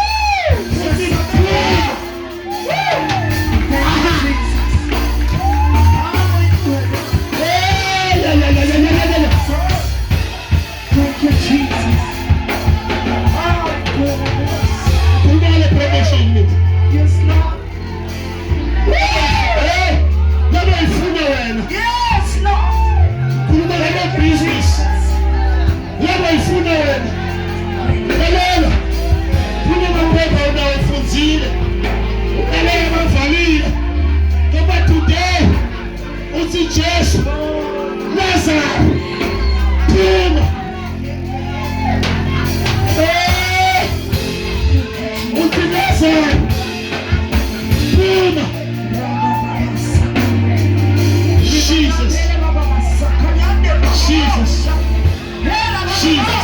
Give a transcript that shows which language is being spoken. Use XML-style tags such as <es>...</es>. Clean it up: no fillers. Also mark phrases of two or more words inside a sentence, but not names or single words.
<en>Thank you, Jesus.</en> <zu>Kumele</zu> <en>promotion meeting. Yes, Lord.</en> <zu>Laba ifuna wena.</zu> <en>Yes, Lord.</en> <zu>Kuluma laba business. Laba ifuna wena. Lalela. Kuna maphepha unawafunzile. Lalela mavalile. Ngoba today uthi Jesu Lazarus phuma. Uthi Lazarus phuma. Jesus. Jesus. Jesus.</zu>